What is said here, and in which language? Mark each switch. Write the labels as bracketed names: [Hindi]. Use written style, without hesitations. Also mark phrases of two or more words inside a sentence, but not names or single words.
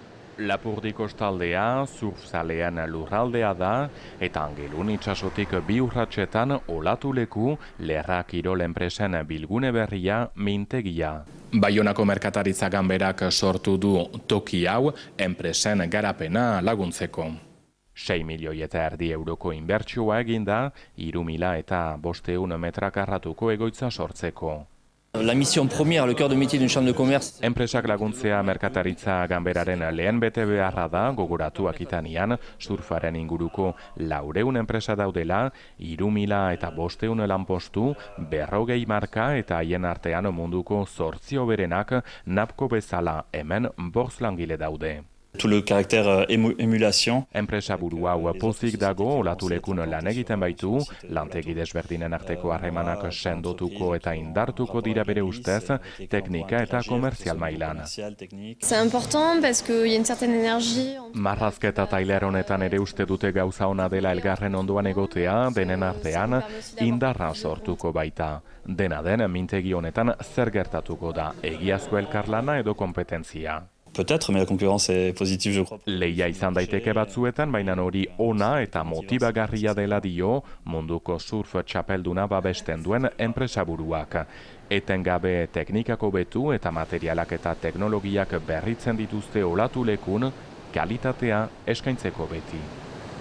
[Basque] Lapurdi kostaldea, surfzalean lurraldea da, eta Angelun itsasotik 2 urratsetan olatu leku Lerra Kirol enpresen bilgune berria mintegia. Baionako merkataritza ganberak sortu du toki hau enpresen garapena laguntzeko. 6 milioi eta erdi euroko inbertsioa eginda, 3.500 metrakarratuko egoitza sortzeko. [French] La mission première, le cœur de métier d'une chambre de commerce. [Basque] Enpresak laguntzea merkataritza ganberaren lehen bete beharra da, gogoratu Akitanian, surfaren inguruko 400 enpresa daudela, 3.500 lanpostu, 40 marka eta haien artean munduko 8 hoberenak napko bezala hemen 5 langile daude. [French] Tout le caractère émulation. [Basque] Enpresa buru hau pozik dago, olatulekun lan egiten baitu, lantegi desberdinen arteko harremanak sendotuko eta indartuko dira bere ustez, teknika eta komerzial mailan. [French] C'est important parce qu'il y a une certaine énergie. [Basque] Marrazketa tailer honetan ere uste dute gauza ona dela elgarren ondoan egotea, denen artean indarra sortuko baita. Dena den, mintegi honetan zer gertatuko da, egiazko elkarlana edo kompetentzia. [French] Peut-être, mais la concurrence est positive, je crois. [Basque] Lehia izan daiteke batzuetan, baina hori ona eta motibagarria dela dio munduko surf txapelduna babesten duen enpresaburuak. Etengabe teknikako betu eta materialak eta teknologiak berritzen dituzte olatulekun, kalitatea eskaintzeko beti.